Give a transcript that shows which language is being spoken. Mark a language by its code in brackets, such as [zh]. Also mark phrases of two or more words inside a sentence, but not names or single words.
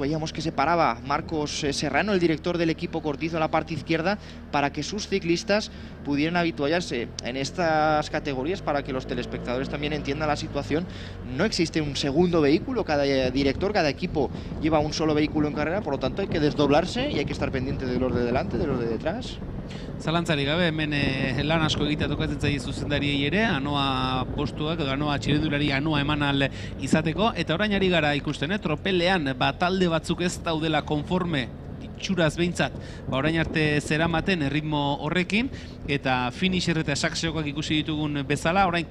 [es] Veíamos que se paraba Marcos Serrano, el director del equipo Cortizo, en la parte izquierda, para que sus ciclistas pudieran habituallarse en estas categorías, para que los telespectadores también entiendan la situación. No existe un segundo vehículo, cada director, cada equipo lleva un solo vehículo en carrera, por lo tanto hay que desdoblarse y hay que estar pendiente de los de delante, de los de detrás. [eu] Zalantzari gabe, hemen lan asko egitea tokatzen zaie zuzendariei ere, anoa postuak edo anoa txirrindulari anoa eman al izateko, eta orain ari gara ikusten, tropelean talde batzuk ez daudela konforme, itxuraz behintzat, orain arte zeramaten erritmo horrekin, eta Finisher eta Saxeokoak ikusi ditugun bezala, orain